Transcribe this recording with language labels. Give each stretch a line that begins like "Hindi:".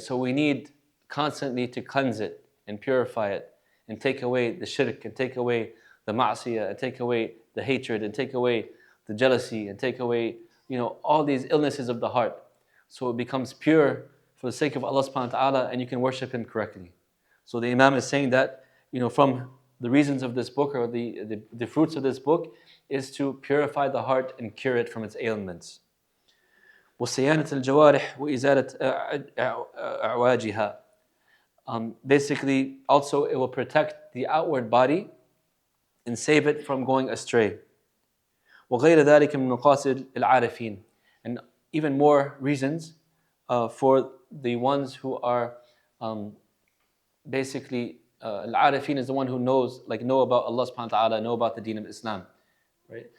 English: So we need constantly to cleanse it and purify it and take away the shirk and take away the ma'asiyah and take away the hatred and take away the jealousy and take away, all these illnesses of the heart. So it becomes pure for the sake of Allah subhanahu wa ta'ala and you can worship Him correctly. So the Imam is saying that, from the reasons of this book or the fruits of this book is to purify the heart and cure it from its ailments.
Arabic: وصيانة الجوارح وإزالة أعواجها.
English: Basically, also it will protect the outward body and save it from going astray.
Arabic: وغير ذلك من مقاصد العارفين,
English: and even more reasons for the ones who are basically al-arifin is the one who know about Allah subhanahu wa ta'ala, know about the deen of Islam, right?